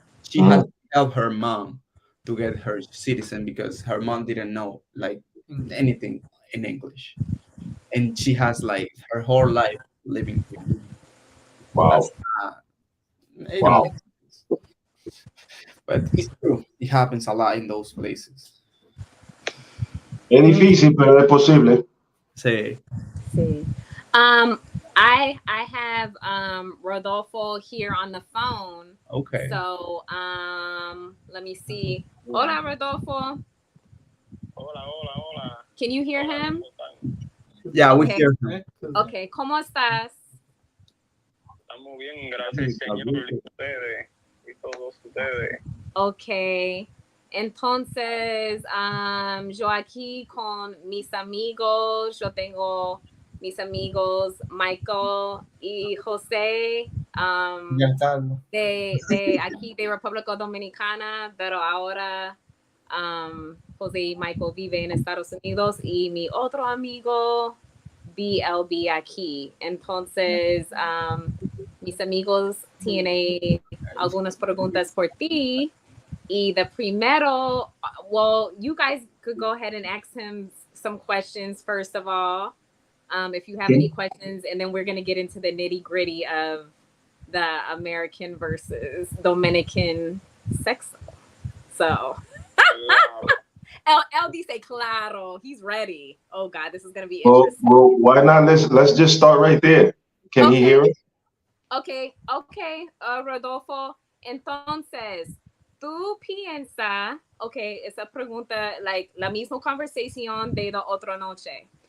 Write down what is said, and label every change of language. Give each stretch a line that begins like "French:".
English: She had to help her mom to get her citizen because her mom didn't know like anything in English, and she has like her whole life living here. Wow. It don't make sense. But it's true. It happens a lot in those places.
Spanish: Es difícil, pero es posible. Sí. Sí.
English: I have Rodolfo here on the phone. Okay. So let me see.
Spanish: Hola, Rodolfo. Hola.
English: Can you hear him? Yeah, we hear him.
Spanish: Okay, ¿cómo estás? Estamos bien, gracias, Señor, y ustedes, y todos ustedes.
English: Okay.
Spanish: Entonces, yo aquí con mis amigos, yo tengo mis amigos Michael y José, Giancarlo. de aquí de República Dominicana, pero ahora José y Michael vive en Estados Unidos y mi otro amigo BLB aquí. Entonces, mis amigos tienen algunas preguntas por ti.
English: Y the primero, well, you guys could go ahead and ask him some questions first of all, if you have any questions, and then we're going to get into the nitty gritty of the American versus Dominican sex. So,
Spanish: El dice claro,
English: he's ready. Oh God, this is going to be interesting. Well, why not? Let's just start right there. Can he hear us? Okay, Rodolfo.
Spanish: Entonces, tú piensas, okay, esa pregunta, like la misma conversación de la otra noche.